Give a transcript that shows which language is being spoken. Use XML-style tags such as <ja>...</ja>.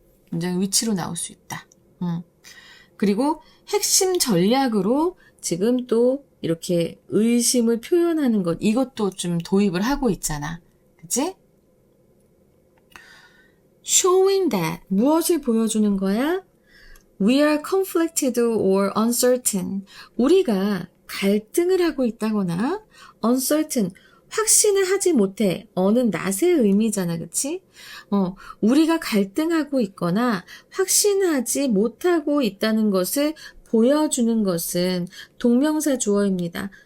<ko>문장의 위치로 나올 수 있다. 그리고 핵심 전략으로 지금 또 이렇게 의심을 표현하는 것, 이것도 좀 도입을 하고 있잖아. 그치? Showing that, 무엇을 보여주는 거야?</ko> <en>We are conflicted or uncertain.</en> <ko>우리가 갈등을 하고 있다거나 uncertain, 확신을 하지 못해. 어느 낫의 의미잖아, 그치? 우리가 갈등하고 있거나 확신하지 못하고 있다는 것을 보여주는 것은 동명사 주어입니다.</ko>